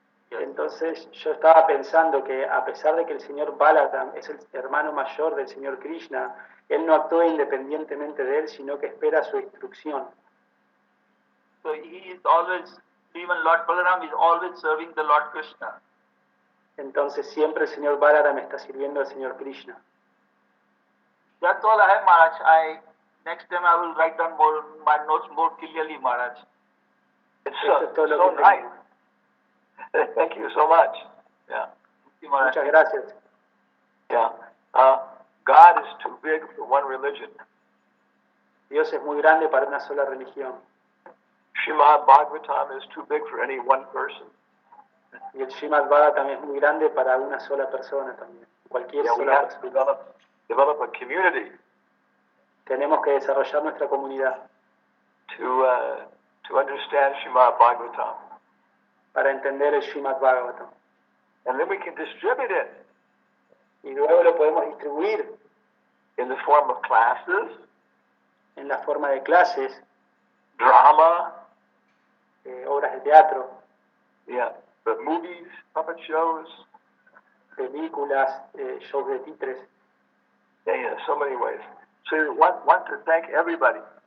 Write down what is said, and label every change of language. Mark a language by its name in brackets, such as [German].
[Spanish] Entonces yo estaba pensando que a pesar de que el señor Balaram es el hermano mayor del señor Krishna, él no actúa independientemente de él, sino que espera su instrucción. [English] So he is always, even Lord Balaram is always serving the Lord Krishna. [Spanish] Entonces siempre el señor Balaram está sirviendo al señor Krishna. [English] That's all I have, Maharaj. Next time I will write down my notes more clearly, Maharaj. It's so nice. Thank you so much. Yeah. [Spanish] Muchas gracias. [English] Yeah. God is too big for one religion. [Spanish] Dios es muy grande para una sola religión. [English] Srimad Bhagavatam is too big for any one person. [Spanish] Y el Srimad Bhagavatam es muy grande para una sola persona también. Cualquier [English] We [Spanish] sola [English] have to [Spanish] persona. [English] develop a community [Spanish] Tenemos que desarrollar nuestra comunidad [English] to understand Srimad Bhagavatam. [Spanish] Para entender el Srimad Bhagavatam. [English] And then we can distribute it [Spanish] Y luego lo podemos distribuir [English] in the form of classes, [Spanish] en la forma de clases, [English] drama, [Spanish] obras de teatro, [English] the movies, puppet shows. [Spanish] películas, shows de títeres. [English] Yeah, so many ways. So we want to thank everybody.